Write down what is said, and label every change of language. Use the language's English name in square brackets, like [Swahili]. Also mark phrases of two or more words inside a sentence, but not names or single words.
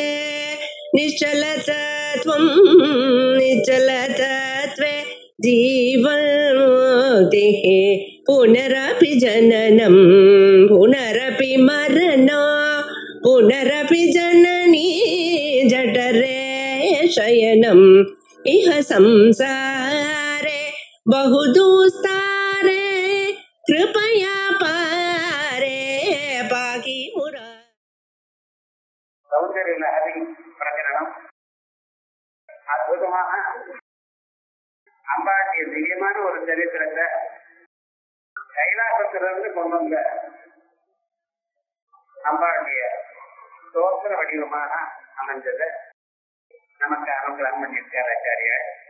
[Sanskrit] निश्चलतत्वं निश्चलतत्वे जीवन्मुक्तिः पुनरपि जननं पुनरपि मरणं पुनरपि जननी जठरे शयनम् इह संसारे बहुदुस्तारे कृपया पारे पाहि मुरा [Tamil] சௌந்தரிய லஹரி பிரகரணம் அற்புதமாக அம்பாட்டிய திவ்யமான ஒரு சரித்திரத்தை கைலாசத்திலிருந்து கொண்டு வந்த அம்பாட்டிய தோற்ற வடிவமாக அமைஞ்சது நமக்கு அனுகிரகம் பண்ணியிருக்கார் ஆச்சாரியார்.